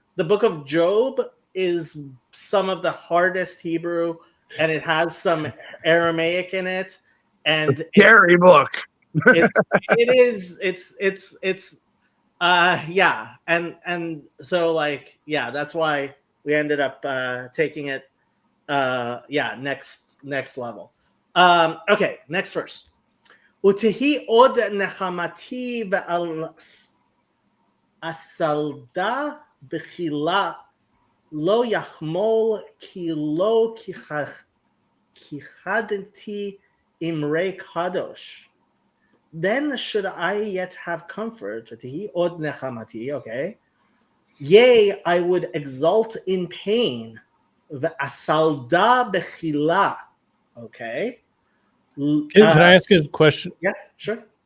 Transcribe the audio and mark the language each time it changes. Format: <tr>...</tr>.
<en>The book of Job is some of the hardest Hebrew, and it has some Aramaic in it, and Scary book. it's yeah, and so like yeah, that's why we ended up taking it yeah, next level. Okay, next verse.</en> <he>ותהי עוד נחמתי ועל אסלדה בחילה לא יחמול כי לא כיחדתי אמרי קדוש.</he> <en>Then should I yet have comfort,</en> <he>ותהי עוד נחמתי,</he> <en>okay? Yea, I would exult in pain,</en> <he>ואסלדה בחילה,</he> <en>okay? Can I ask a question? Yeah, sure.</en>